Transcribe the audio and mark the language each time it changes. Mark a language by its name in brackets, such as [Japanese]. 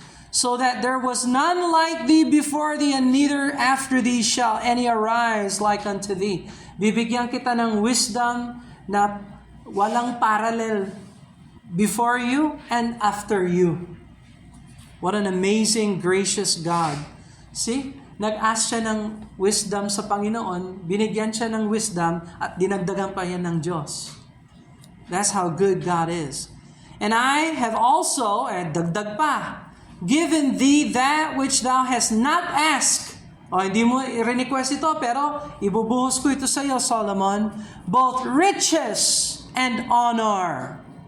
[English] So that there was none like thee before thee, and neither after thee shall any arise like unto thee. [Filipino] Bibigyan kita ng wisdom na walang parallel [English] before you and after you. What an amazing, gracious God. See? [Filipino] Nag-ask siya ng wisdom sa Panginoon, binigyan siya ng wisdom at dinagdagan pa yan ng Diyos. [English] That's how good God is. And I have also, [Filipino] dagdag pa, [English] given thee that which thou hast not asked. [Filipino] O, hindi mo i-request ito, pero ibubuhos ko ito sa iyo, Solomon, [English] both riches and honor.